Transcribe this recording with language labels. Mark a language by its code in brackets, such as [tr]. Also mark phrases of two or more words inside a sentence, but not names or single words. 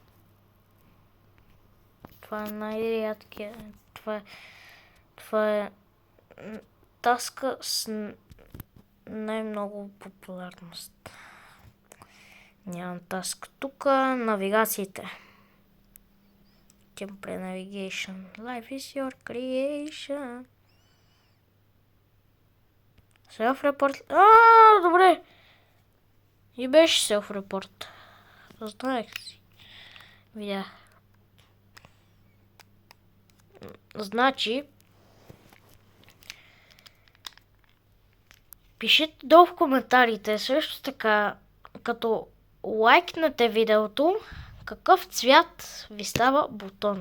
[bg] Това е най-рядкия. Това е таска с най-много популярност. Нямам таск тук. Навигациите. [en] Gameplay navigation. Life is your creation. Self-report. [bg] Добре. И беше self-report. Знаех си. Видях. Значи, пишете долу в коментарите също така, като лайкнете видеото, какъв цвят ви става бутона.